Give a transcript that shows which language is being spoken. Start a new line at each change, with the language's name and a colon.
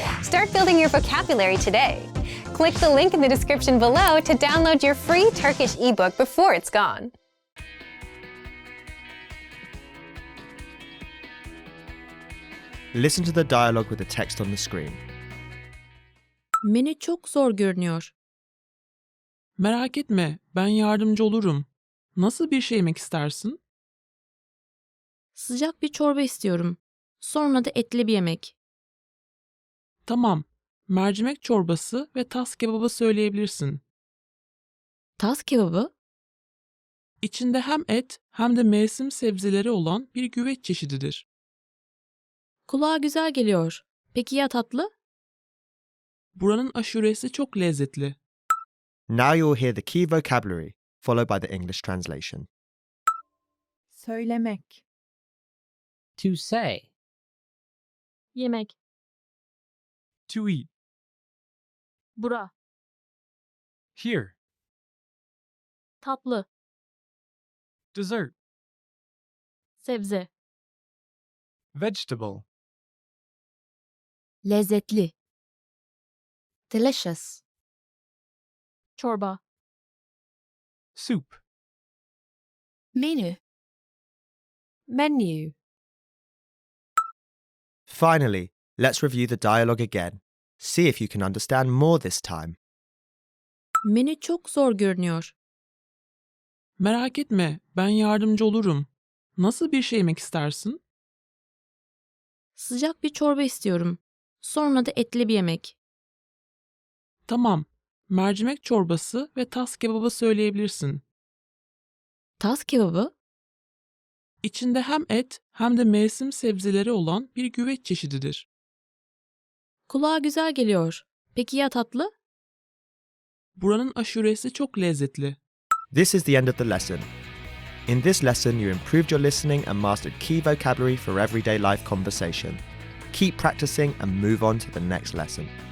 English: Start building your vocabulary today. Click the link in the description below to download your free Turkish ebook before it's gone. Listen to the dialogue with the text on the screen.
Turkish: Menü çok zor görünüyor. Merak etme, ben yardımcı olurum. Nasıl bir şey yemek istersin? Sıcak bir çorba istiyorum. Sonra da etli bir yemek. Tamam, mercimek çorbası ve tas kebabı söyleyebilirsin. Tas kebabı? İçinde hem et hem de mevsim sebzeleri olan bir güveç çeşididir. Kulağa güzel geliyor. Peki ya tatlı? Buranın aşuresi çok lezzetli.
English: Now you'll hear the key vocabulary, followed by the English translation.
Turkish: Söylemek.
English: To say.
Turkish: Yemek.
English: To eat.
Turkish: Bura.
English: Here.
Turkish: Tatlı.
English: Dessert.
Turkish: Sebze.
English: Vegetable.
Turkish: Lezzetli. Delicious. Çorba.
English: Soup.
Turkish: Menü. Menu.
English: Finally, let's review the dialogue again. See if you can understand more this time.
Turkish: Menü çok zor görünüyor. Merak etme, ben yardımcı olurum. Nasıl bir şey yemek istersin? Sıcak bir çorba istiyorum. Sonra da etli bir yemek. Tamam, mercimek çorbası ve tas kebabı söyleyebilirsin. Tas kebabı? İçinde hem et hem de mevsim sebzeleri olan bir güveç çeşididir. Kulağa güzel geliyor. Peki ya tatlı? Buranın aşuresi çok lezzetli.
English: This is the end of the lesson. In this lesson, you improved your listening and mastered key vocabulary for everyday life conversation. Keep practicing and move on to the next lesson.